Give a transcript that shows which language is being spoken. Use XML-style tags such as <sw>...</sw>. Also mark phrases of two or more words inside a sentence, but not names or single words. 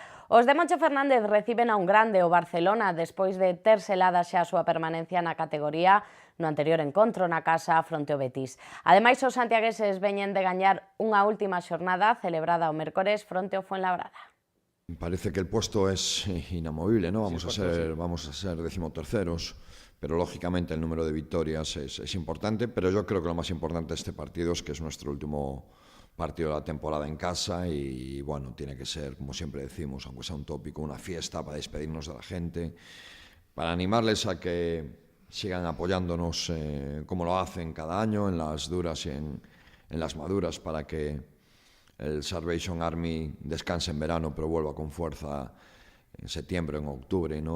<gl>Os de Moncho Fernández reciben a un grande o Barcelona despois de ter selada xa a súa permanencia na categoría no anterior encontro na casa fronte ao Betis. Ademais, os santiagueses veñen de gañar unha última xornada celebrada o mércores fronte ao Fuenlabrada.</gl> <es>Parece que el puesto es inamovible, ¿no? Vamos a ser 13º, pero lógicamente el número de victorias es importante, pero yo creo que lo más importante de este partido es que es nuestro último partido de la temporada en casa y bueno, tiene que ser, como siempre decimos, aunque sea un tópico, una fiesta para despedirnos de la gente, para animarles a que sigan apoyándonos como lo hacen cada año, en las duras y en las maduras, para que el Salvation Army descanse en verano, pero vuelva con fuerza en septiembre, en octubre, ¿no?</es>